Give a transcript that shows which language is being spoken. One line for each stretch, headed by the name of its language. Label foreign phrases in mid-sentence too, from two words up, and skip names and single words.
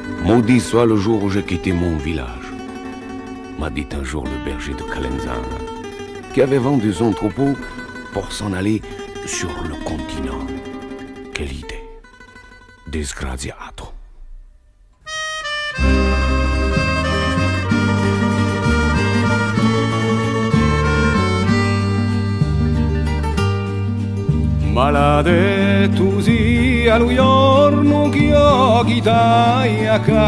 French: Maudit soit le jour où j'ai quitté mon village, m'a dit un jour le berger de Calenzana, qui avait vendu son troupeau pour s'en aller sur le continent. Quelle idée!
Italian: Disgraziato! Maledetto sia lo giorno che io chitai a